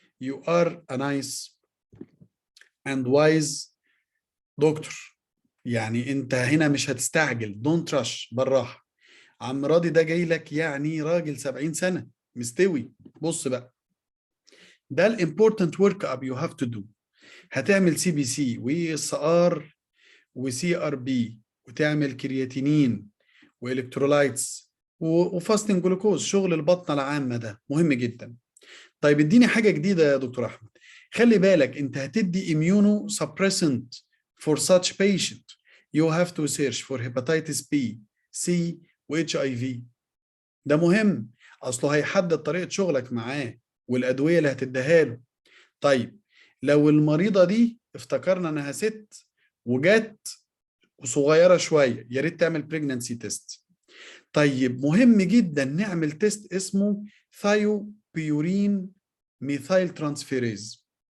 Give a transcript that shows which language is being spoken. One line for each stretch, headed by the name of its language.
English: You are a nice and wise doctor.
Arabic: يعني انت هنا مش هتستعجل،
English: don't rush،
Arabic: بالراحة. عم راضي ده جاي لك يعني راجل 70 سنة مستوي. بص بقى، ده الامبورتنت ورك اب يو هاف تو دو. هتعمل سي بي سي واس ار وسي ار بي، وتعمل كرياتينين والكترولايتس وفاستنج جلوكوز، شغل البطنه العامه ده مهم جدا. طيب اديني حاجه جديده يا دكتور احمد. خلي بالك انت هتدي
English: immuno suppressant for such patient. You have to search for hepatitis B, C و HIV.
Arabic: ده مهم، اصله هيحدد طريقه شغلك معاه والادويه اللي هتديها له. طيب لو المريضه دي افتكرنا انها ست وجت وصغيره شويه، يا ريت تعمل بريجنانسي تيست. طيب مهم جدا نعمل تيست اسمه ثايو بيورين ميثايل ترانسفيريز.